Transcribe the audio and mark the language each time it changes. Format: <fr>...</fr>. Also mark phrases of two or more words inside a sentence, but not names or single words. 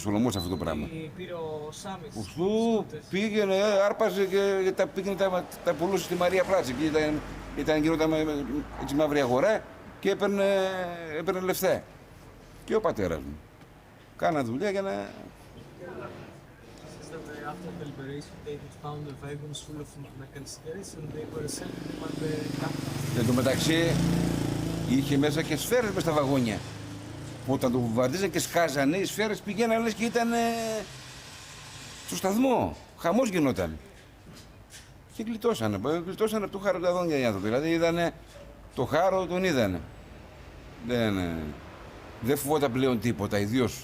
<el>Σολομός αυτό το πράγμα. Πήρε ο Σάμις. Που πήγαινε, άρπαζε και τα πουλούσε στη Μαρία Πλάτση. Γινόταν έτσι μαύρη αγορά και έπαιρνε λεφτά. Και ο πατέρας μου. Κάνα δουλειά για να.</el> <en>After the liberation, they found the wagons full of American cigarettes and they were selling them at the capital.</en> <el>Εν τω μεταξύ, είχε μέσα και σφαίρες μες στα βαγόνια. Όταν το βομβαρδίζαν και σκάζανε, οι σφαίρες πηγαίναν λες και ήταν στο σταθμό. Χαμός γινόταν. Και γλιτώσανε από το χάρο τα δόντια οι άνθρωποι. Δηλαδή είδανε το χάρο, τον είδανε. Δεν φοβόταν πλέον τίποτα, ιδίως.</el>